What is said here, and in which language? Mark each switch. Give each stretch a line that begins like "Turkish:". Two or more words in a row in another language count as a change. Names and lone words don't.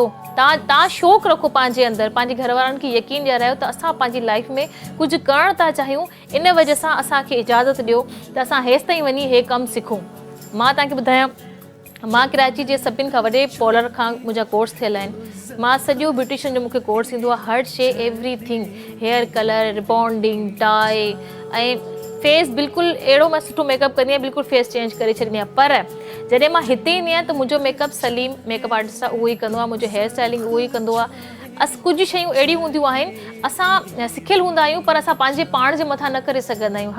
Sindhi: तव्हां शौक़ु रखो पंहिंजे अंदरि, पंहिंजे घर वारनि खे यकीन ॾियारायो त असां पंहिंजी लाइफ में कुझु करणु था चाहियूं, इन वजह सां असांखे इजाज़त ॾियो त असां हेसि ताईं वञी हे कमु सिखूं। मां तव्हांखे ॿुधायां, मां कराची जे सभिनि खां वॾे पॉलर खां मुंहिंजा कोर्स थियल आहिनि। मां सॼो ब्यूटिशियन जो मूंखे कोर्स ईंदो आहे, हर शइ
English: everything, hair color, rebonding,
Sindhi: टाई ऐं फेस बिल्कुलु अहिड़ो मां सुठो मेकअप कंदी आहियां, बिल्कुलु फेस चेंज करे छॾींदी आहियां। पर जॾहिं मां हिते ईंदी आहियां त मुंहिंजो मेकअप सलीम
English: makeup artist
Sindhi: आहे, उहो ई कंदो आहे, मुंहिंजो
English: hair styling
Sindhi: उहो ई कंदो आहे। कुझु शयूं अहिड़ियूं हूंदियूं आहिनि असां सिखियलु हूंदा आहियूं, पर असां पंहिंजे पाण जे मथां न करे सघंदा आहियूं।